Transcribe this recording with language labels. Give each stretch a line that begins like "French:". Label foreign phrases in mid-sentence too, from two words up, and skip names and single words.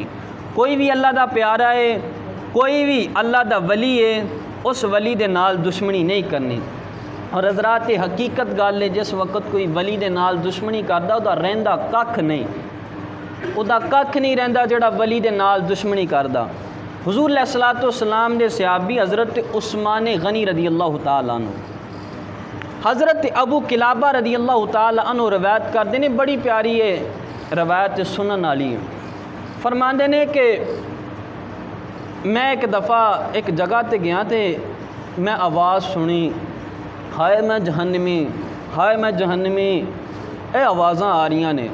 Punjabi: کوئی بھی اللہ دا پیارا ہے، کوئی بھی اللہ دا ولی ہے، اس ولی دے نال دشمنی نہیں کرنی. اور حضرات حقیقت گل ہے، جس وقت کوئی ولی دے نال دشمنی کردا اوہدا رہندا ککھ نہیں، اوہدا ککھ نہیں رہندا جیہڑا ولی دے نال دشمنی کردا.
Urdu: حضور علیہ الصلاۃ والسلام دے صحابی حضرت عثمان غنی رضی اللہ تعالیٰ عنہ، حضرت ابو قلابہ رضی اللہ تعالیٰ عنہ روایت کرتے ہیں، بڑی پیاری ہے روایت سنن والی.
Punjabi: فرماتے نے کہ میں ایک دفعہ ایک جگہ تے گیا تو میں آواز سنی، ہائے میں جہنمی، ہائے میں جہنمی، یہ آوازاں آ رہی نے.